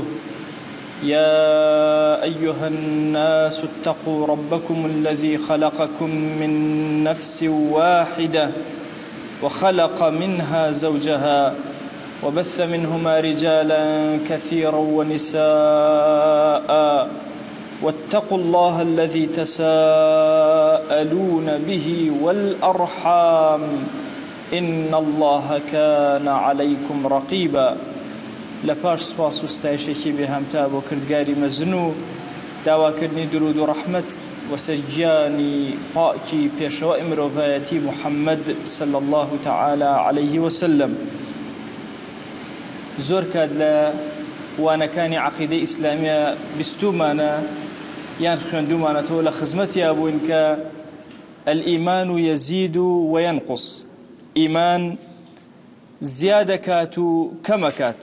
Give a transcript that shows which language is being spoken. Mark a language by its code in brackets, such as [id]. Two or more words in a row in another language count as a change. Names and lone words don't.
[ar] يا أيها الناس اتقوا ربكم الذي خلقكم من نفس واحدة وخلق منها زوجها وبث منهما رجالا كثيرا ونساء، واتقوا الله الذي تساءلون به والأرحام إن الله كان عليكم رقيبا. [ckb] لپاش سپاس و ستایشێکی بێهەمتا بۆ کردگاری مەزن و داواکردنی درود و ڕەحمەت وەسەر گیانی پاکی پێشەوای مرۆڤایەتی محەممەد [ar] صلی الله تعالی عليه وسلم. [ckb] زۆر کات لە وانەکانی عەقیدەی ئیسلامیە بیستومانە یان خوێندومانەتەوە لە خزمەتیا بووین کە [ar] الئیمان یەزید وەینقوس، [ckb] ئیمان زیادەکات و کەمەکات.